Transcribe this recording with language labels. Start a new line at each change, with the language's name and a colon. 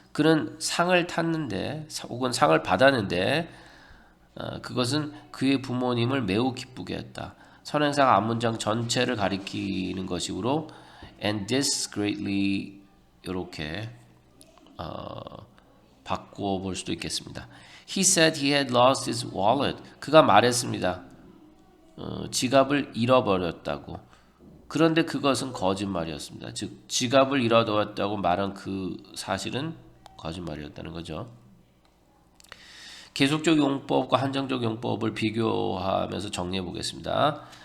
Korean: 그는 상을 탔는데 혹은 상을 받았는데 그것은 그의 부모님을 매우 기쁘게 했다. 선행사가 앞문장 전체를 가리키는 것이므로 and this greatly 이렇게 바꿔 볼 수도 있겠습니다.
English: He said he had lost his wallet.
Korean: 그가 말했습니다. 지갑을 잃어버렸다고. 그런데 그것은 거짓말이었습니다. 즉 지갑을 잃어두었다고 말한 그 사실은 거짓말이었다는 거죠. 계속적 용법과 한정적 용법을 비교하면서 정리해 보겠습니다.